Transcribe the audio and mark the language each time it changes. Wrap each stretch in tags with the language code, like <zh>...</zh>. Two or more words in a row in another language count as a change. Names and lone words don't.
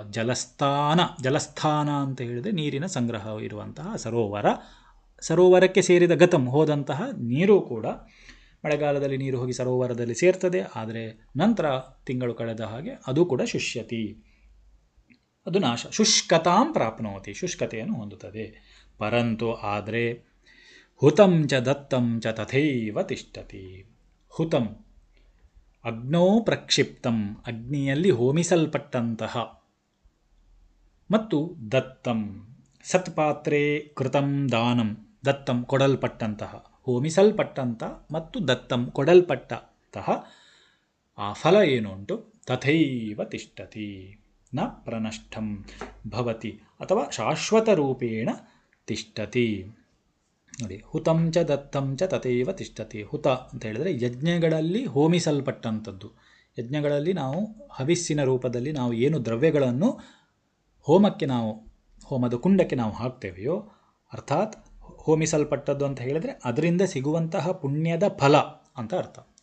<kn>ಜಲಸ್ಥಾನ ಅಂತ ಹೇಳಿದರೆ ನೀರಿನ ಸಂಗ್ರಹ ಇರುವಂತಹ ಸರೋವರಕ್ಕೆ ಸೇರಿದ ಗತಂ ಹೋದಂತಹ ನೀರು ಕೂಡ ಮಳೆಗಾಲದಲ್ಲಿ ನೀರು ಹೋಗಿ ಸರೋವರದಲ್ಲಿ ಸೇರ್ತದೆ, ಆದರೆ ನಂತರ ತಿಂಗಳು ಕಳೆದ ಹಾಗೆ ಅದು ಕೂಡ ಶುಷ್ಯತಿ, ಅದು ನಾಶ,</kn> <sa>ಶುಷ್ಕತಾಂ ಪ್ರಾಪ್ನೋತಿ,</sa> <kn>ಶುಷ್ಕತೆಯನ್ನು ಹೊಂದುತ್ತದೆ.</kn> <sa>ಪರಂತು ಆದರೆ ಹುತಂ ಚ ದತ್ತಂ ಚ ತಥೈವ ತಿಷ್ಠತಿ. ಹುತಂ ಅಗ್ನೋ ಪ್ರಕ್ಷಿಪ್ತಂ,</sa> <kn>ಅಗ್ನಿಯಲ್ಲಿ ಹೋಮಿಸಲ್ಪಟ್ಟಂತಹ, ಮತ್ತು</kn> <sa>ದತ್ತಂ ಸತ್ಪಾತ್ರೆ ಕೃತಂ ದಾನಂ, ದತ್ತಂ</sa> <kn>ಕೊಡಲ್ಪಟ್ಟಂತಹ, ಹೋಮಿಸಲ್ಪಟ್ಟಂಥ ಮತ್ತು ದತ್ತಂ ಕೊಡಲ್ಪಟ್ಟಂತಹ ಆ ಫಲ ಏನುಂಟು,</kn> <sa>ತಥೈವ ತಿಷ್ಠತಿ ನ ಪ್ರನಷ್ಟಂ ಭವತಿ, ಅಥವಾ ಶಾಶ್ವತ ರೂಪೇಣ ತಿಷ್ಠತಿ. ನೋಡಿ, ಹುತಂ ಚ ದತ್ತಂ ಚ ತಥೈವ ತಿಷ್ಠತಿ.</sa> <kn>ಹುತ ಅಂತ ಹೇಳಿದರೆ ಯಜ್ಞಗಳಲ್ಲಿ ಹೋಮಿಸಲ್ಪಟ್ಟಂಥದ್ದು. ಯಜ್ಞಗಳಲ್ಲಿ ನಾವು ಹವಿಸ್ಸಿನ ರೂಪದಲ್ಲಿ ನಾವು ಏನು ದ್ರವ್ಯಗಳನ್ನು ಹೋಮದ ಕುಂಡಕ್ಕೆ ನಾವು ಹಾಕ್ತೇವೆಯೋ, ಅರ್ಥಾತ್ ಹೋಮಿಸಲ್ಪಟ್ಟದ್ದು ಅಂತ ಹೇಳಿದರೆ ಅದರಿಂದ ಸಿಗುವಂತಹ ಪುಣ್ಯದ ಫಲ ಅಂತ ಅರ್ಥ.</kn>